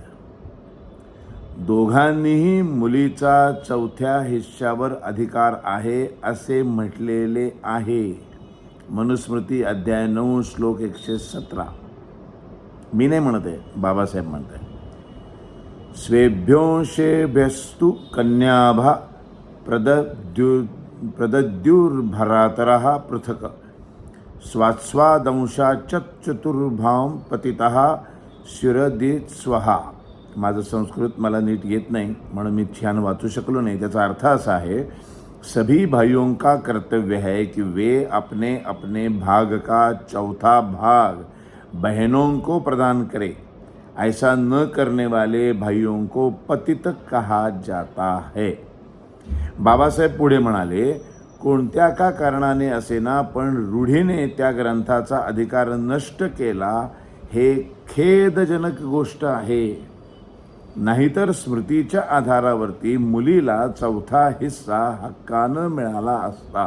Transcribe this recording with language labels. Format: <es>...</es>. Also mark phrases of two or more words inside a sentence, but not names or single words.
<mr>दोघांनीही मुलीचा चौथ्या हिश्श्यावर अधिकार आहे असे म्हटलेले आहे. मनुस्मृती अध्याय 9 श्लोक 117. मी नाही म्हणत आहे, बाबासाहेब म्हणत आहे.</mr> <sa>स्वेभ्योंशेभ्यस्तु कन्याभा प्रदद्युर्भरातरः पृथक् स्वास्वादंशाचतुर्भां पतितः शिरदित्स्वहा.</sa> <mr>माझं संस्कृत मला नीट येत नाही म्हणून मी छान वाचू शकलो नाही. त्याचा अर्थ असा आहे,</mr> <hi>सभी भाइयों का कर्तव्य है कि वे अपने अपने भाग का चौथा भाग बहनों को प्रदान करें. ऐसा न करने वाले भाइयों को पतित कहा जाता है.</hi> <mr>बाबासाहेब पुढे म्हणाले, कोणत्या का कारणाने असेना पण रूढीने त्या ग्रंथाचा अधिकार नष्ट केला हे खेदजनक गोष्ट आहे. नाहीतर स्मृतीच्या आधारावरती मुलीला चौथा हिस्सा हक्कानं मिळाला असता.</mr>